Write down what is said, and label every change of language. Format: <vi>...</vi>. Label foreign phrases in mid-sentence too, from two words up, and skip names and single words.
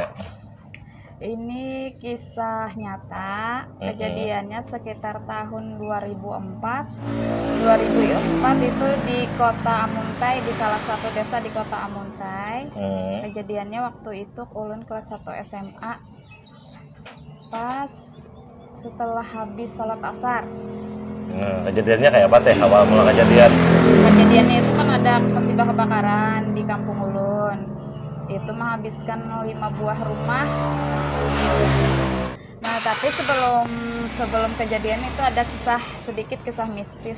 <id>Ini kisah nyata, kejadiannya sekitar tahun 2004 itu di kota Amuntai, di salah satu desa di kota Amuntai. Kejadiannya waktu itu ulun kelas 1 SMA pas setelah habis sholat asar. Kejadiannya kayak apa teh awal mula kejadian? Kejadiannya itu kan ada musibah kebakaran di kampung ulun. Itu menghabiskan 5 buah rumah. Nah, tapi sebelum kejadian itu ada sedikit kisah mistis.</id>